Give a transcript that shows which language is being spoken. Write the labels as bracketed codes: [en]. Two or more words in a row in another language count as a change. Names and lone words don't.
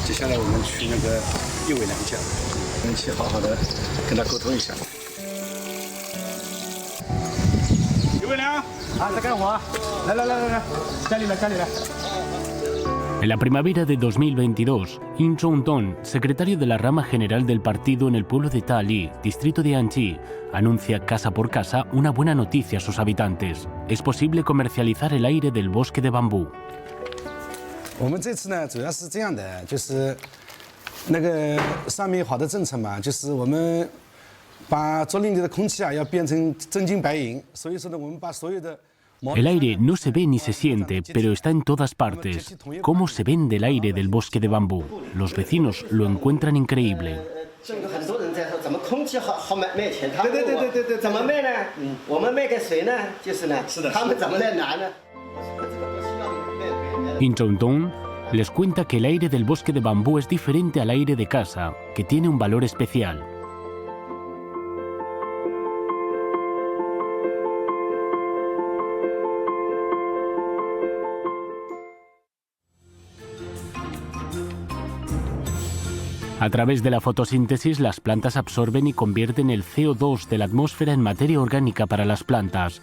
[zh] 来我们去那个叶伟良家，我们去好好的跟他沟通一下。叶伟良啊，在干活啊？来，家里来。 [es] En la primavera de 2022, Im Jong-dong, secretario de la rama general del partido en el pueblo de Ta Li, distrito de Anji, anuncia casa por casa una buena noticia a sus habitantes. Es posible comercializar el aire del bosque de bambú. [zh] 我们这次呢，主要是这样的，就是那个上面好的政策嘛，就是我们把竹林里的空气啊要变成真金白银，所以说呢，我们把所有的 [es] El aire no se ve ni se siente, pero está en todas partes. ¿Cómo se vende el aire del bosque de bambú? Los vecinos lo encuentran increíble. [zh] 很多人在说怎么空气好卖钱，他们对，怎么卖呢？我们卖给谁呢？就是呢，他们怎么来拿呢？ [es] Im Jong-dong les cuenta que el aire del bosque de bambú es diferente al aire de casa, que tiene un valor especial. A través de la fotosíntesis, las plantas absorben y convierten el CO2 de la atmósfera en materia orgánica para las plantas.